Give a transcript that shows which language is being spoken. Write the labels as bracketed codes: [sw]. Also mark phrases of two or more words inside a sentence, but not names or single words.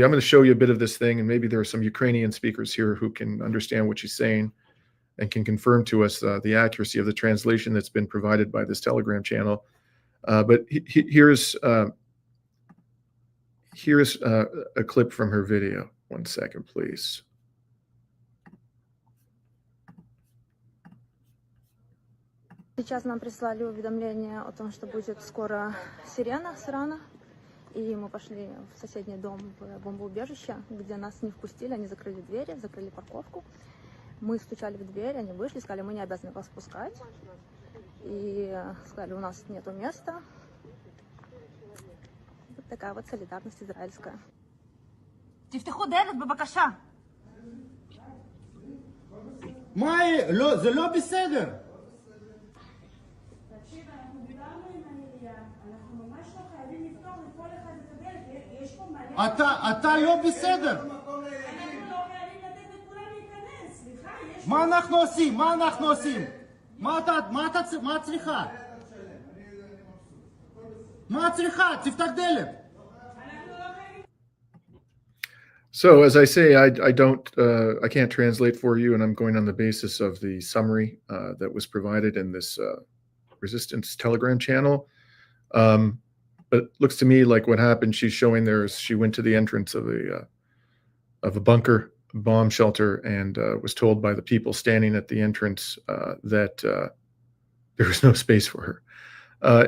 [en] I'm going to show you a bit of this thing, and maybe there are some Ukrainian speakers here who can understand what she's saying and can confirm to us the accuracy of the translation that's been provided by this Telegram channel. But here's a clip from her video. 1 second, please. [ru] Сейчас нам прислали уведомление о том, что будет скоро сирена с Ирана. И мы пошли в соседний дом, в бомбоубежище, где нас не впустили. Они закрыли двери, закрыли парковку. Мы стучали в дверь, они вышли, сказали, мы не обязаны вас пускать. И сказали, у нас нету места. Вот такая вот солидарность израильская. [he] תפתחו דלת בבקשה. זה לא בסדר. אתה לא בסדר. מה אנחנו עושים? מה את צריכה? תפתח דלת. [en] So as I say, I can't translate for you, and I'm going on the basis of the summary that was provided in this Resistance Telegram channel. But it looks to me like what happened, she's showing there is she went to the entrance of a bunker bomb shelter and was told by the people standing at the entrance that there was no space for her.